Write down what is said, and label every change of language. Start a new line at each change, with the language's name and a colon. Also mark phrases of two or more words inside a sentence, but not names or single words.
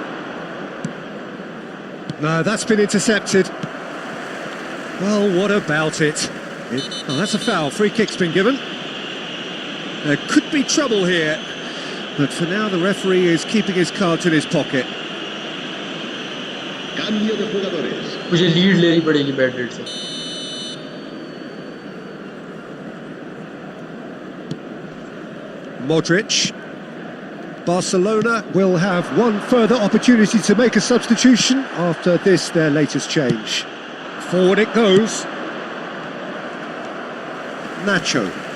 English: No, that's been intercepted. Well, what about it? Oh, that's a foul. Free kick's been given. There could be trouble here. But for now, the referee is keeping his cards in his pocket.
Spanish: Cambio de jugadores.
Hindi: मुझे लीड लेनी पड़ेगी मैड्रिड से.
English: Modric. Barcelona will have one further opportunity to make a substitution after this, their latest change. Forward it goes. Nacho.